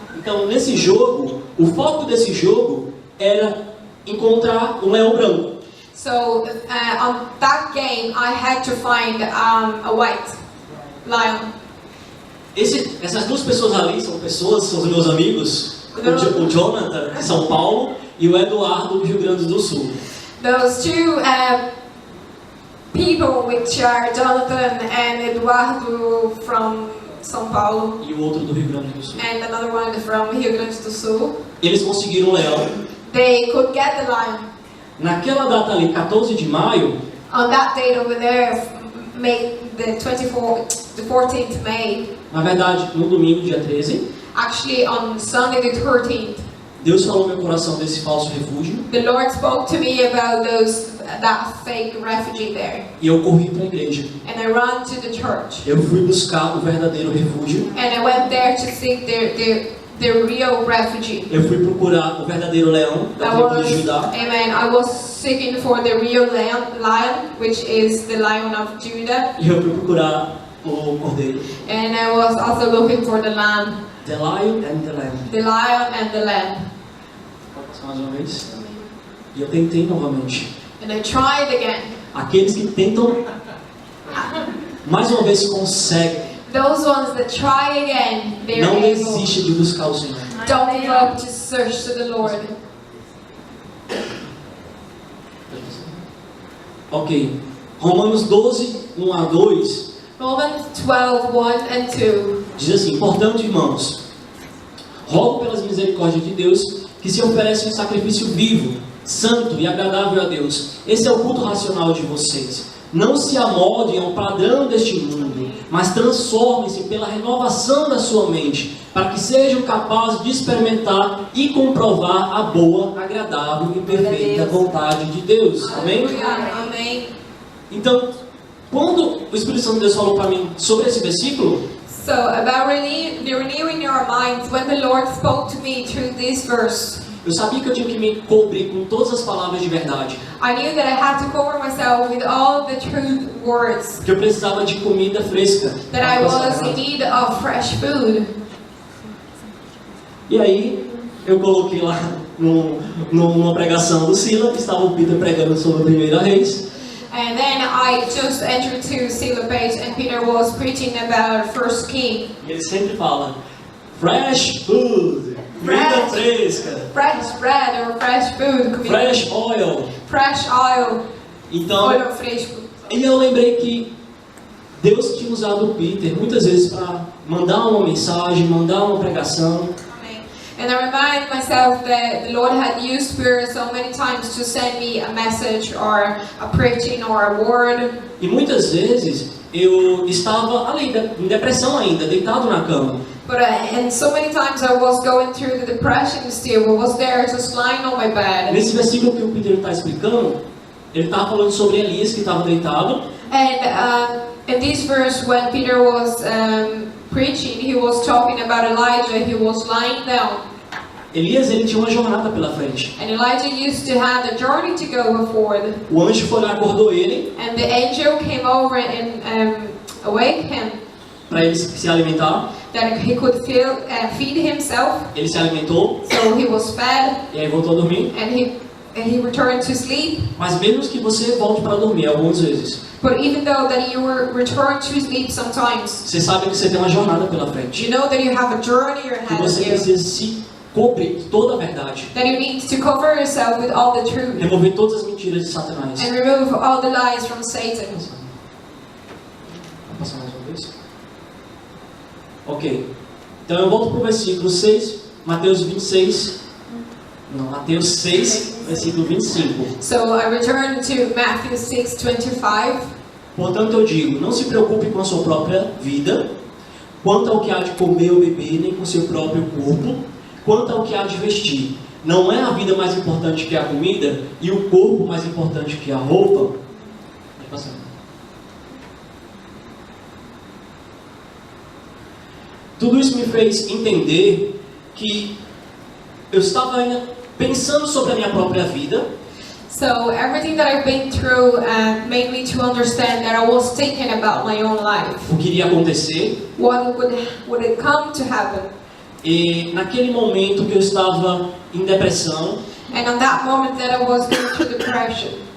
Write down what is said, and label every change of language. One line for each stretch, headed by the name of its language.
Portuguese: Então, nesse jogo, o foco desse jogo era encontrar um leão branco.
English: So on that game, I had to find a white lion.
Portuguese: Essas duas pessoas ali são os meus amigos, o Jonathan de São Paulo e o Eduardo do Rio Grande do Sul.
English: Those two people, which are Jonathan and Eduardo from São Paulo,
Portuguese: E o outro do Rio Grande do Sul.
English: and another one from Rio Grande do Sul,
Portuguese: Eles conseguiram um leão.
English: they could get the lion.
Portuguese: Naquela data ali, 14 de maio,
English: On that date over there, May the 14th May,
Portuguese: na verdade, no domingo, dia 13,
English: actually on Sunday the 13th,
Portuguese: Deus falou no meu coração desse falso refúgio
English: the Lord spoke to me about that fake refugee there,
Portuguese: e eu corri para a igreja.
English: and I ran to the church,
Portuguese: Eu fui buscar o verdadeiro refúgio.
English: and I went there to seek the real refugee.
Portuguese: Eu fui procurar o verdadeiro leão da tribo de Judá.
English: Amen. I was seeking for the real lion, which is the Lion of Judah,
Portuguese: E eu fui procurar o cordeiro.
English: and I was also looking for the lamb, The lion and the lamb. the lion and the lamb.
Portuguese: Pode passar mais uma vez? E eu tentei novamente.
English: And I tried again.
Portuguese: Aqueles que tentam, mais uma vez conseguem.
English: Those ones that try again, they're
Portuguese: Não
English: able.
Portuguese: desiste de buscar o Senhor.
English: Don't give up to search to the Lord.
Portuguese: Ok. Romanos 12, 1 a 2
English: Romans 12, 1 and 2.
Portuguese: Diz assim: portanto, irmãos, rogo pelas misericórdias de Deus que se ofereça um sacrifício vivo, santo e agradável a Deus. Esse é o culto racional de vocês. Não se amoldem ao padrão deste mundo, mas transformem-se pela renovação da sua mente, para que sejam capazes de experimentar e comprovar a boa, agradável e perfeita vontade de Deus. Amém? Amém. Então, quando o Espírito Santo de Deus falou para mim sobre esse versículo,
English: So, about renewing your minds, when the Lord spoke to me through this verse,
Portuguese: eu sabia que eu tinha que me cobrir com todas as palavras de verdade.
English: I knew that I had to cover myself with all the truth words,
Portuguese: Que eu precisava de comida fresca.
English: that I was in need of fresh food.
Portuguese: E aí, eu coloquei lá numa pregação do Selah, que estava o Peter pregando sobre a primeira reis.
English: And then I just entered to Selah page and Peter was preaching about First King.
Portuguese: E ele sempre fala,
English: fresh food,
Portuguese: comida fresca,
English: Fresh bread or fresh food, comida, fresh oil. fresh oil,
Portuguese: Então, óleo fresco. e eu lembrei que Deus tinha usado o Peter muitas vezes para mandar uma mensagem, mandar uma pregação.
English: And I remind myself that the Lord had used Peter so many times to send me a message or a preaching or a word.
Portuguese: E muitas vezes eu estava ali, em depressão ainda, deitado na cama.
English: But and so many times I was going through the depression still. I was there just lying on my bed.
Portuguese: Nesse versículo que o Peter está explicando, ele estava falando sobre Elias que estava deitado.
English: And in this verse, when Peter was preaching, he was talking about Elijah. He was lying down.
Portuguese: Elias, ele tinha uma jornada pela frente.
English: And Elijah used to have a journey to go before.
Portuguese: O anjo foi lá, acordou ele
English: And the angel came over and awake him
Portuguese: para ele se alimentar.
English: that he could feed himself.
Portuguese: Ele se alimentou
English: So he was fed
Portuguese: e aí voltou a dormir.
English: and he returned to sleep.
Portuguese: Mas mesmo que você volte para dormir algumas vezes,
English: But even though that you were returned to sleep sometimes,
Portuguese: você sabe que você tem uma jornada pela frente.
English: you know that you have a journey
Portuguese: Que
English: ahead
Portuguese: você
English: of you.
Portuguese: precisa se cobrir de toda a verdade.
English: That you need to cover yourself with all the truth
Portuguese: Remover todas as mentiras de Satanás.
English: and remove all the lies from Satan.
Portuguese: Vou passar mais uma vez. Ok. Então eu volto para o versículo 6, Mateus 26. Não, Mateus 6, versículo 25.
English: So I return to Matthew 6:25.
Portuguese: Portanto eu digo, não se preocupe com a sua própria vida, quanto ao que há de comer ou beber, nem com seu próprio corpo, quanto ao que há de vestir. Não é a vida mais importante que a comida e o corpo mais importante que a roupa? Pode passar. Tudo isso me fez entender que eu estava ainda pensando sobre a minha própria vida.
English: So everything that I've been through made me to understand that I was thinking about my own life.
Portuguese: O que iria acontecer.
English: What would it come to happen?
Portuguese: E naquele momento que eu estava em depressão,
English: And on that moment that I was going through depression,